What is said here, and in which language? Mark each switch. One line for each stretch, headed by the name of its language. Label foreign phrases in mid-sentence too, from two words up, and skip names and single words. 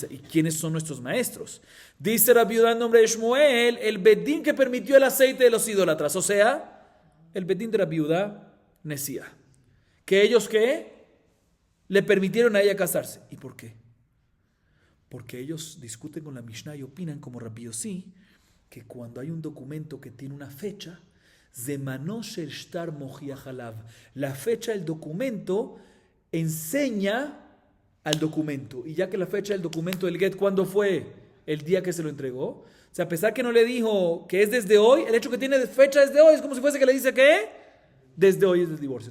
Spanish: ¿Y quiénes son nuestros maestros? Dice Rabbi Yehuda en nombre de Shmuel, el bedín que permitió el aceite de los idólatras. O sea, el bedín de Rabbi Yehuda Nesía. ¿Que ellos qué? Le permitieron a ella casarse. ¿Y por qué? Porque ellos discuten con la Mishnah y opinan como Rabbi Yossi, que cuando hay un documento que tiene una fecha,
Hebrew: זמנו של שטר מוכיח עליו.
Spanish: La fecha del documento enseña al documento. Y ya que la fecha del documento del get, ¿cuándo fue? El día que se lo entregó. O sea, a pesar que no le dijo que es desde hoy, el hecho que tiene fecha desde hoy es como si fuese que le dice que desde hoy es el divorcio.